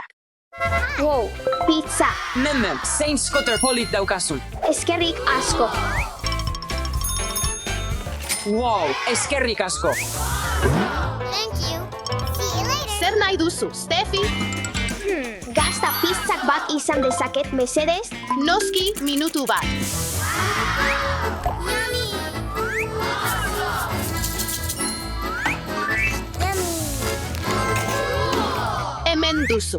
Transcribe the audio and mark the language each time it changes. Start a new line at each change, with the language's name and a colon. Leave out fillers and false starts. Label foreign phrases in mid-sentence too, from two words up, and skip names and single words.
English: Wow, pizza.
Basque: Nem, zein skoter polit daukazun. Eskerrik asko. Wow, eskerrik asko.
English: Thank you. See you later.
Basque: Zer nahi duzu, Steffi? Gazta pizzak bat izan dezaket, mesedez? Noski minutu bat. Hemen duzu.